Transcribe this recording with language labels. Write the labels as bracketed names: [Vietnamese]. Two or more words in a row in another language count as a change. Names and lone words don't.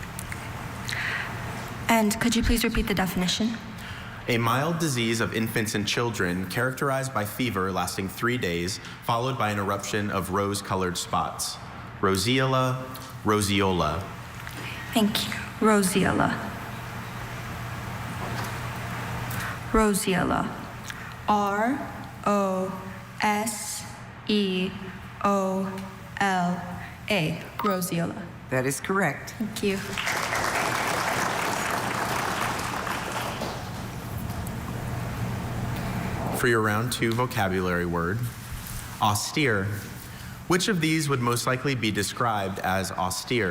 [English] And could you please repeat the definition? A mild disease of infants and children characterized by fever lasting 3 days, followed by an eruption of rose-colored spots. Rosiella, roseola. Thank you. Rosiella. Rosiella. R-O-S-E-O-L-A. Rosiella. That is correct. Thank you. For your round 2 vocabulary word, austere. Which of these would most likely be described as austere?